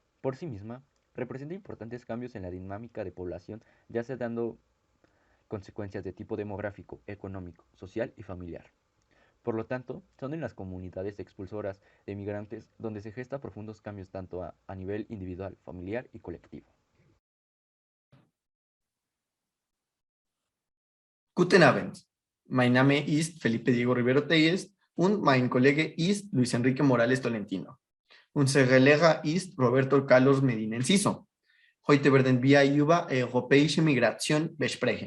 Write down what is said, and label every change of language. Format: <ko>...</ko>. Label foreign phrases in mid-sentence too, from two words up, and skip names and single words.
<es>Por sí misma, representa importantes cambios en la dinámica de población, ya sea dando consecuencias de tipo demográfico, económico, social y familiar. Por lo tanto, son en las comunidades expulsoras de migrantes donde se gestan profundos cambios tanto a nivel individual, familiar y colectivo.</es> <de>Guten Abend. Mein Name ist Felipe Diego Rivero Telles und mein Kollege ist Luis Enrique Morales Tolentino. Unser Lehrer ist Roberto Carlos Medina Enciso. Heute werden wir über europäische Migration besprechen.</de>